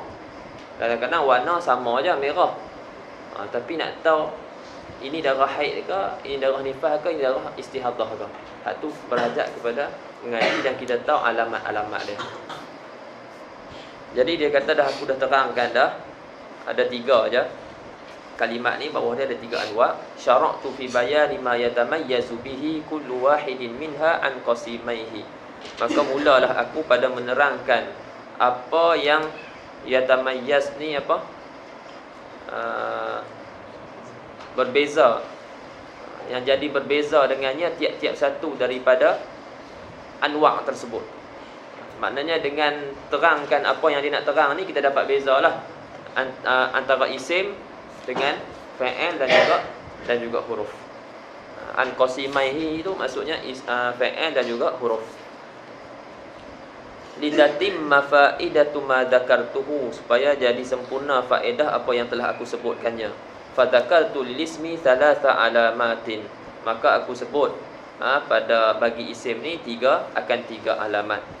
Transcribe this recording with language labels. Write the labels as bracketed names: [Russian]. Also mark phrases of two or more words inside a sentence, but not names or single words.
[Malay] Kadang-kadang warna sama je, merah. Tapi nak tahu ini darah haid ke, ini darah nifas ke, ini darah istihadah ke. Hak tu berhajat kepada mengaji dan kita tahu alamat-alamat dia. Jadi dia kata aku dah terangkan dah. Ada 3 je. Kalimat ni bawah dia ada 3 anwa'. [Arabic] شرعت في بيان ما يتميز به كل واحد منها عن قسيميه. [Malay] Maka mulalah aku pada menerangkan apa yang yatamayyaz ni apa? Berbeza. Yang jadi berbeza dengannya tiap-tiap satu daripada anwa' tersebut. Maknanya dengan terangkan apa yang dia nak terang ni, kita dapat bezalah antara isim dengan fa'il dan juga huruf. [Arabic] عن قسيميه [Malay] itu maksudnya fa'il dan juga huruf. [Arabic] لتتم فائدة ما ذكرته, [Malay] supaya jadi sempurna faedah apa yang telah aku sebutkannya. [Arabic] فذكرت للاسم ثلاث علامات, [Malay] maka aku sebut pada bagi isim ni 3 alamat.